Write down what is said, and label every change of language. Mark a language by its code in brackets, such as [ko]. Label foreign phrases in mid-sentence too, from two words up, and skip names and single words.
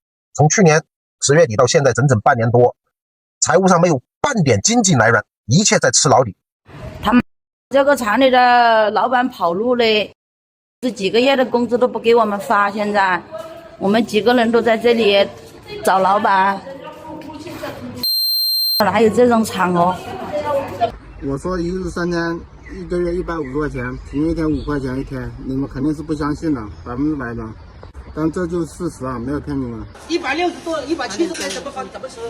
[zh] 從去年10月底到現在整整半年多，財務上沒有半點經濟來源，一切在吃老底。他們這個廠裡的老闆跑路了，這幾個月的工資都不給我們發，現在我們幾個人都在這裡找老闆。哪有这种惨哦？我说一日3天，1个月150块錢，平均一天5塊錢一天，你們肯定是不相信的，100%的。但這就是事實啊，沒有騙你們。160多、170塊怎麼吃？